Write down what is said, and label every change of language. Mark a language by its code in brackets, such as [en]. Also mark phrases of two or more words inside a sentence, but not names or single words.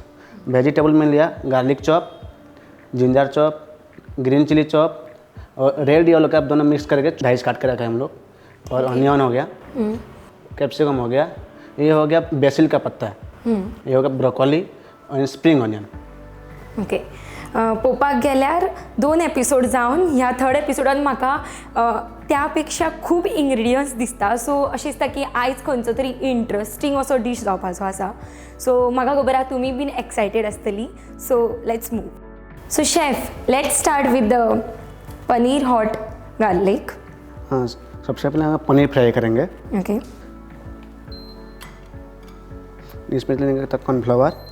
[hi] वेजिटेबल में लिया [en] garlic chop ginger chop green chilli chop [hi] और [en] red yellow cap [hi] दोनों मिक्स करके डाइस काट के रखा है हम लोग. और ऑनियन हो गया, कैप्सिकम हो गया, ये हो गया बेसिल का पत्ता, ये हो गया ब्रोकोली और [en] spring onion. [hi] ओके. [kok] पळोवपाक गेल्यार 2 एपिसोड जावन ह्या 3rd एपिसोडान म्हाका त्या पेक्षा खूब इंग्रेडियंट्स दिसता. सो अशें दिसता की आयज खंयचो तरी इंट्रस्टींग असो डीश जावपाचो आसा. सो म्हाका खबर आहा तुमी [en] been excited [kok] आसतली. [en] So let's move. So chef, Let's start with the paneer hot garlic. [hi] हाँ, सबसे पहले हम पनीर फ्राई करेंगे. ओके. इसमें लेंगे तब कॉर्नफ्लावर.